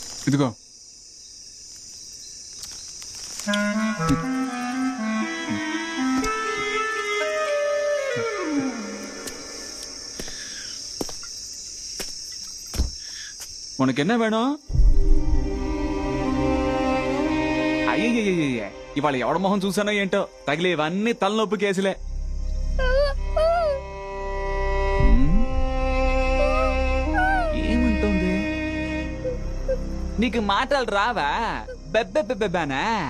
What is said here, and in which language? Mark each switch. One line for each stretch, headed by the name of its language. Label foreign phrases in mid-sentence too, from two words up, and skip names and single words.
Tamil: ఇదిగో உனக்கு என்ன வேணும்?
Telugu: అయ్యయ్యయ్య ఇవాళ ఎవడ మొహం చూసానో ఏంటో తగిలేవన్నీ తలనొప్పి కేసులే. ఏమంటుంది? నీకు మాటలు రావా? బెబ్బెబ్బెబ్బెబానా?